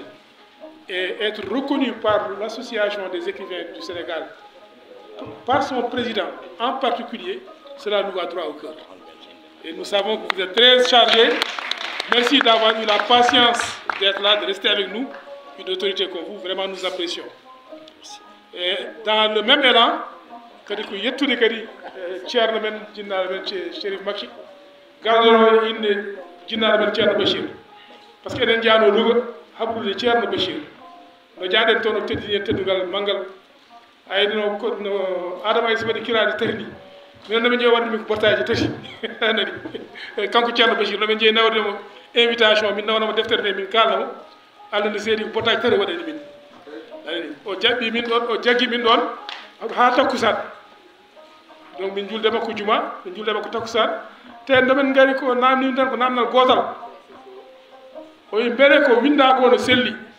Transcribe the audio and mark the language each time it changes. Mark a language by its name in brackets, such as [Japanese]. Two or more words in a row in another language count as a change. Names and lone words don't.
[French] Et être reconnu par l'Association des écrivains du Sénégal, par son président en particulier, cela nous va droit au cœur. Et nous savons que vous êtes très chargé. Merci d'avoir eu la patience d'être là, de rester avec nous, une autorité comme vous, vraiment nous apprécions. Et dans le même élan, [Fula] kadi ko yettude kadi ceerno men jinnaɗo men Chérif Makki gardono inde jinnaɗo men ceerno Bachir par ce que eɗen jano Louga habdude ceerno Bachir no jaaɗen toon o teddini en teddugal manggal ayde no Adama Aïssa waɗi kirade tati ni minen noɓe jeeyi waɗde min ko portaji tati anani kanko ceerno Bachir noɓe jeeyi nawdemo invitation min nawanamo deftere nde min kalnamo Allah ne seedi ko portaji tati waɗani min anani o jaɓɓi min ɗon o jaggi min ɗon ha takkusan donc min julde makko juma min julde makko takkusan te noɓen gari ko namni tan ko namdal gotal o wi mbere ko winda ko no selli